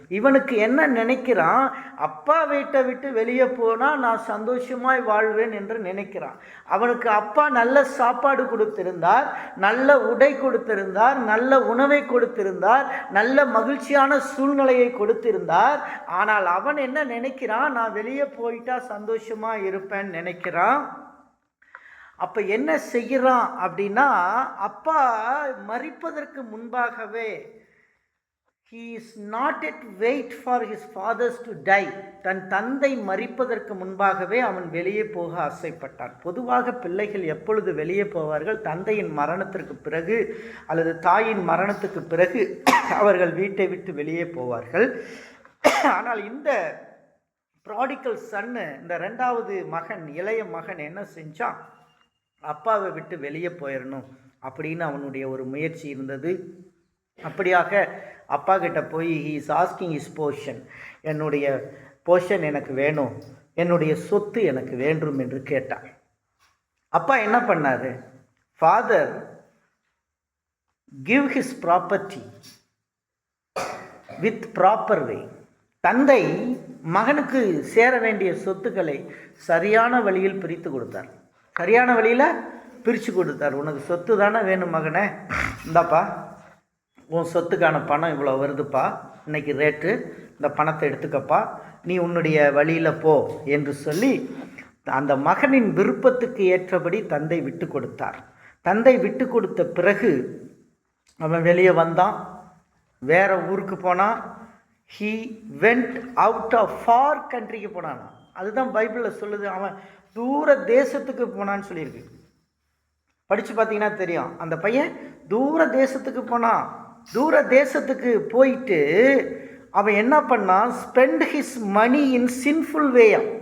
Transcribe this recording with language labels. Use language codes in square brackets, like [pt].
[ta] இவனுக்கு என்ன நினைக்கிறான், அப்பா வீட்டை விட்டு வெளியே போனால் நான் சந்தோஷமாய் வாழ்வேன் என்று நினைக்கிறான். அவனுக்கு அப்பா நல்ல சாப்பாடு கொடுத்திருந்தார், நல்ல உடை கொடுத்திருந்தார், நல்ல உணவை கொடுத்திருந்தார், நல்ல மகிழ்ச்சியான சூழ்நிலையை கொடுத்திருந்தார். ஆனால் அவன் என்ன நினைக்கிறான், நான் வெளியே போயிட்டா சந்தோஷமா இருப்பேன்னு நினைக்கிறான். அப்ப என்ன செய்கிறான் அப்படின்னா, அப்பா மரிப்பதற்கு முன்பாகவே [en] he is not yet wait for his fathers to die. [ta] தன் தந்தை மரிப்பதற்கு முன்பாகவே அவன் வெளியே போக ஆசைப்பட்டான். பொதுவாக பிள்ளைகள் எப்பொழுது வெளியே போவார்கள், தந்தையின் மரணத்திற்கு பிறகு அல்லது தாயின் மரணத்துக்கு பிறகு அவர்கள் வீட்டை விட்டு வெளியே போவார்கள். ஆனால் இந்த ப்ராடிக்கல் சன்னு, இந்த 2வது மகன், இளைய மகன் என்ன செஞ்சான், அப்பாவை விட்டு வெளியே போயிடணும் அப்படின்னு அவனுடைய ஒரு முயற்சி இருந்தது. அப்படியாக அப்பா கிட்ட போய் [en] he is asking his portion, [ta] என்னுடைய போர்ஷன் எனக்கு வேணும், என்னுடைய சொத்து எனக்கு வேண்டும் என்று கேட்டான். அப்பா என்ன பண்ணாரு, [en] Father give his property with proper way. [ta] தந்தை மகனுக்கு சேர வேண்டிய சொத்துக்களை சரியான வழியில் பிரித்து கொடுத்தார். சரியான வழியில் பிரித்து கொடுத்தார். உனக்கு சொத்து தானே வேணும் மகனே, இந்தாப்பா உன் சொத்துக்கான பணம் இவ்வளோ வருதுப்பா, இன்னைக்கு ரேட்டு, இந்த பணத்தை எடுத்துக்கப்பா, நீ உன்னுடைய வழியில் போ என்று சொல்லி அந்த மகனின் விருப்பத்துக்கு ஏற்றபடி தந்தை விட்டு கொடுத்தார். தந்தை விட்டு கொடுத்த பிறகு அவன் வெளியே வந்தான், வேற ஊருக்கு போனான். [en] he went out of far countryக்கு [ta] போனான். அதுதான் பைபிளில் சொல்லுது, அவன் தூர தேசத்துக்கு போனான்னு சொல்லியிருக்கு. படித்து பார்த்தீங்கன்னா தெரியும். அந்த பையன் தூர தேசத்துக்கு போனான். தூர தேசத்துக்கு போயிட்டு அவன் என்ன பண்ணான், [en] Spend his money in sinful வேயா.